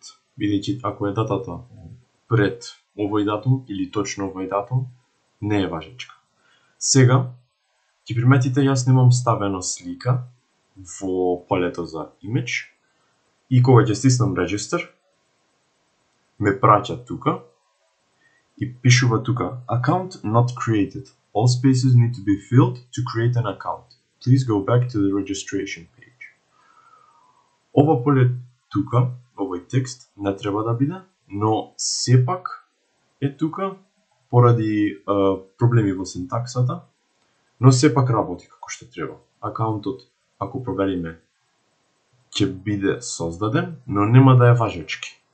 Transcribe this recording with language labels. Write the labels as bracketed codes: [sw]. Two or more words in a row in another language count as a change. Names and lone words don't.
[mk] Бидејќи ако е датата пред овој датум или точно овој датум, не е важечка. Сега, ќе приметите, јас немам ставено слика во полето за image и кога ќе стиснам register, ме праќа тука и пишува тука [en] account not created. All spaces need to be filled to create an account. Please go back to the registration page. [mk] Ова поле тука, овој текст не треба да биде, но сепак е тука поради проблеми во синтаксата, но сепак работи како што треба. Акаунтот, ако провериме, ќе биде создаден, но нема да е важечки.